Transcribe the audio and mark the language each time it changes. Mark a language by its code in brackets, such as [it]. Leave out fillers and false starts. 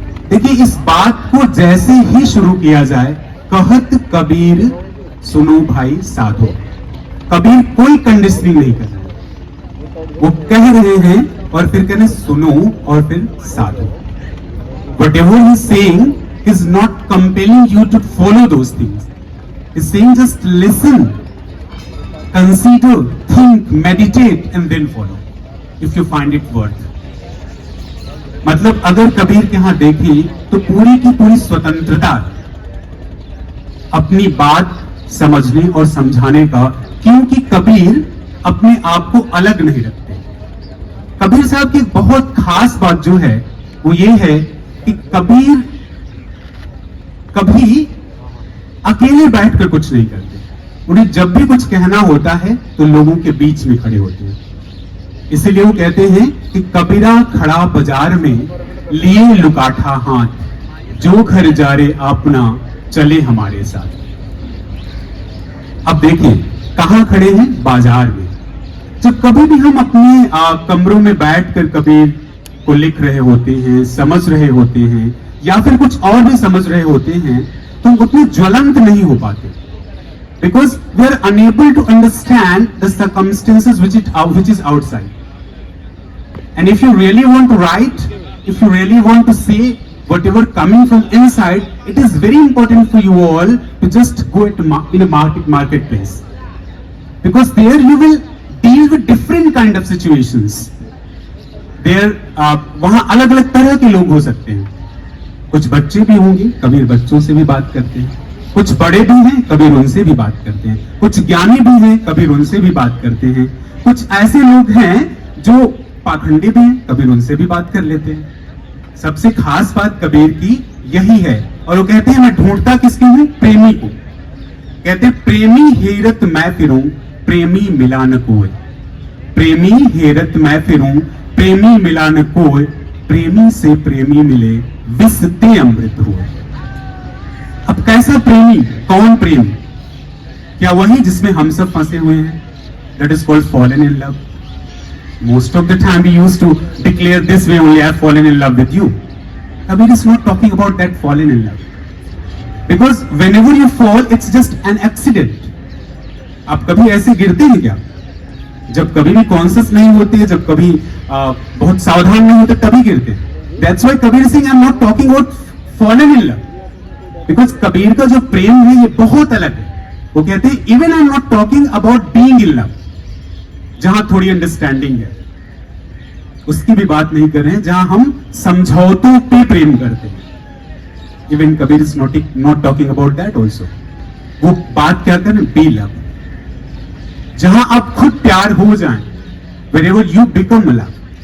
[hi] देखिए इस बात को जैसे ही शुरू किया जाए, कहत कबीर सुनो भाई साधो, कबीर कोई कंडीशनिंग नहीं कर रहे, वो कह रहे हैं और फिर कह रहे सुनो और फिर साधो। [en] Whatever he is saying is not compelling you to follow those things. He's saying just listen, consider, think, meditate and then follow if you find it worth. [hi] मतलब अगर कबीर के यहां देखें तो पूरी की पूरी स्वतंत्रता अपनी बात समझने और समझाने का, क्योंकि कबीर अपने आप को अलग नहीं रखते। कबीर साहब की बहुत खास बात जो है वो ये है कि कबीर कभी अकेले बैठकर कुछ नहीं करते। उन्हें जब भी कुछ कहना होता है तो लोगों के बीच में खड़े होते हैं। इसीलिए वो कहते हैं कि कबीरा खड़ा बाजार में, लिए लुकाठा हाथ, जो घर जा रे अपना चले हमारे साथ। अब देखिए कहां खड़े हैं? बाजार में। जब कभी भी हम अपने कमरों में बैठकर कबीर को लिख रहे होते हैं, समझ रहे होते हैं, या फिर कुछ और भी समझ रहे होते हैं, तो उतने ज्वलंत नहीं हो पाते, [en] Because we are unable to understand the circumstances which is outside. And if you really want to write, if you really want to say whatever coming from inside, it is very important for you all to just go in a marketplace, because there you will deal with different kind of situations. [hi] There वहां अलग अलग तरह के लोग हो सकते हैं। कुछ बच्चे भी होंगे, कबीर बच्चों से भी बात करते हैं। कुछ बड़े भी हैं, कबीर उनसे भी बात करते हैं। कुछ ज्ञानी भी हैं, कबीर उनसे भी बात करते हैं। कुछ ऐसे लोग हैं जो पाखंडी भी हैं, कबीर उनसे भी बात कर लेते हैं। सबसे खास बात कबीर की यही है, और वो कहते हैं मैं ढूंढता किसकी हूं? प्रेमी को। कहते हैं प्रेमी हेरत मैं फिरूं, प्रेमी मिला न कोई। प्रेमी हेरत मैं फिरूं, प्रेमी मिला न कोई, प्रेमी से प्रेमी मिले, विसते अमृत हुए। अब कैसा प्रेमी? कौन प्रेमी? क्या वही जिसमें हम सब फंसे हुए हैं? [en] That is called fallen in love. Most of the time we used to declare this way only, I have fallen in love with you. Kabir is not talking about that fallen in love, because whenever you fall, it's just an accident. [hi] आप कभी ऐसे गिरते हैं क्या? जब कभी भी conscious नहीं होते, जब कभी बहुत सावधान नहीं होते, तभी गिरते हैं। [en] That's why Kabir is saying I'm not talking about fallen in love, because [hi] Kabir का जो प्रेम है ये बहुत अलग है। वो कहते हैं [en] even I'm not talking about being in love, [hi] जहां थोड़ी अंडरस्टैंडिंग है, उसकी भी बात नहीं कर रहे हैं। जहां हम समझौतों पे प्रेम करते हैं, [en] Even Kabir is not talking about that also. [hi] वो बात क्या करें? [en] be love, [hi] जहां आप खुद प्यार हो जाएं, [en] wherever you become love।